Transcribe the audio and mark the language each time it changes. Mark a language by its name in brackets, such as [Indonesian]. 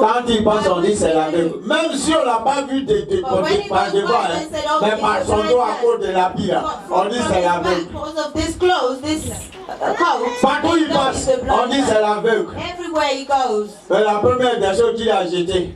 [French] Quand il passe, on dit c'est l'aveugle. Même si on ne l'a pas vu par devant, hein, mais par son dos à cause de l'habit, hein, on dit c'est l'aveugle. [English] Because of this clothes, this coat. [French] Partout il passe, on dit c'est l'aveugle. [English] Everywhere he goes. [French] Mais la première des choses qu'il a jetées,